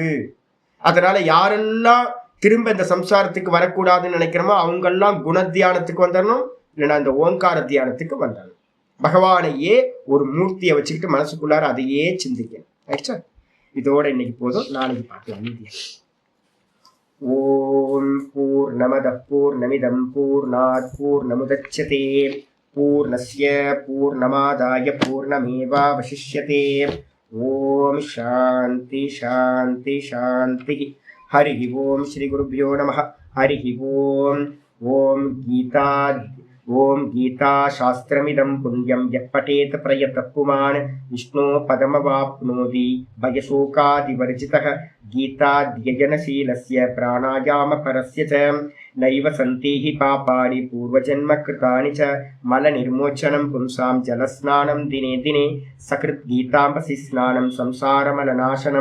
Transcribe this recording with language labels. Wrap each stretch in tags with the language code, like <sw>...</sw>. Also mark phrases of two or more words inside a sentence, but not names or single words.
<ta>அதனால யாரெல்லாம் திரும்ப இந்த சம்சாரத்துக்கு வரக்கூடாதுன்னு நினைக்கிறோமோ அவங்கெல்லாம் குணத்தியானத்துக்கு வந்துடணும், இல்லைன்னா இந்த ஓங்கார தியானத்துக்கு வந்துடணும். பகவானையே ஒரு மூர்த்தியை வச்சுக்கிட்டு மனசுக்குள்ளார அதையே சிந்திக்கணும். ஆயிடுச்சா? இதோட இன்னைக்கு போதும், நாளைக்கு பார்க்கலாம்.</ta> <sa>ओम् पूर्णमद पूर्णमिदं पूर्णात् पूर्णमुदच्यते पूर्णस्य पूर्णमादाय पूर्णमेवावशिष्यते. ओम् शान्ति शान्ति शान्ति. हरि ओम् श्री गुरुभ्यो नमः. हरि ओम्. ओम् गीता शास्त्रमिदं पुण्यं யः பठेत प्रयतः पुमान् विष्णो पदमवाप्नोति भयशोकादिवर्जितः. गीताध्ययनशीलस्य प्राणायामपरस्य च नैव सन्ति हि पापानि पूर्वजन्मकृतानि च. मलनिर्मोचनं पुंसां जलस्नानं दिने दिने सकृत् गीताम्बसि स्नानं संसारमलनाशनं.</sa>